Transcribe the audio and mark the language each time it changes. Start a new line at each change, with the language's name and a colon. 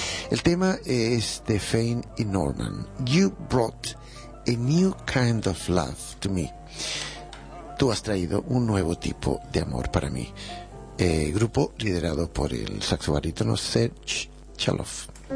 Spanish: El tema es de Fain y Norman.
English: You brought a new kind of love to me.
Spanish: Tú has traído un nuevo tipo de amor para mí. Grupo liderado por el saxo barítono Serge Chaloff.